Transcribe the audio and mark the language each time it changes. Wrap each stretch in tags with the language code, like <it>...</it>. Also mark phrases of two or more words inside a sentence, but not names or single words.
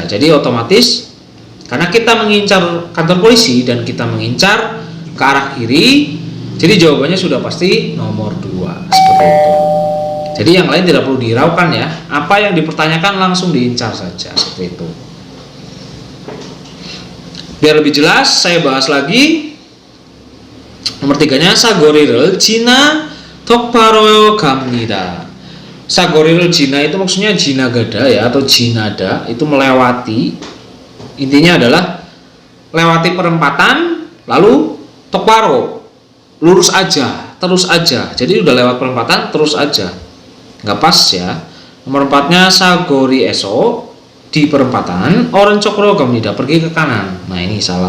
<id>Jadi otomatis karena kita mengincar kantor polisi dan kita mengincar ke arah kiri, jadi jawabannya sudah pasti nomor 2. Seperti itu. Jadi yang lain tidak perlu dihiraukan ya. Apa yang dipertanyakan langsung diincar saja. Seperti itu. Biar lebih jelas, saya bahas lagi.</id> <ko>Nomor 3-nya 사거리를 지나 똑바로 갑니다. 사거리를 지나</ko> <id>itu maksudnya 지나가다 ya, atau 지나다 itu melewati. Intinya adalah lewati perempatan, lalu 똑바로 lurus aja, terus aja. Jadi udah lewat perempatan, terus aja. Nggak pas ya. Nomor 4-nya 사거리에서 di perempatan</id> <ko>왼쪽으로 갑니다.</ko> <id>Pergi ke kanan. Nah, ini salah.</id>